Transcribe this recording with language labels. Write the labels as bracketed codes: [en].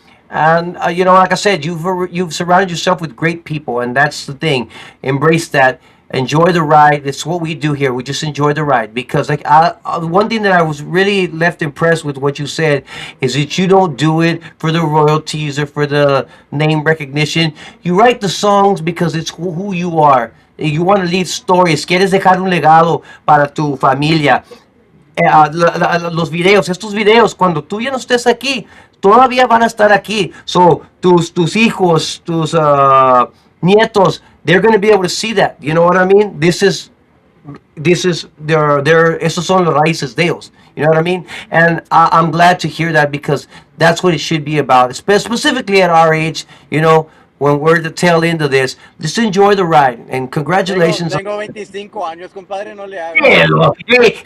[en] And like I said, you've surrounded yourself with great people, and that's the thing. Embrace that. Enjoy the ride. It's what we do here. We just enjoy the ride because, like, one thing that I was really left impressed with what you said is that you don't do it for the royalties or for the name recognition. You write the songs because it's who you are. You want to leave stories. [es] Quieres dejar un legado para tu familia. Los videos, estos videos, cuando tú ya no estés aquí, todavía van a estar aquí. [en] So, [es] tus hijos, tus nietos, [en] they're going to be able to see that. You know what I mean? This is [es] esos son los raíces de ellos. [en] You know what I mean? And I'm glad to hear that because that's what it should be about. Specifically at our age, when we're at the tail end of this, just enjoy the ride and congratulations. [es] Tengo 25 años, compadre, no le hago.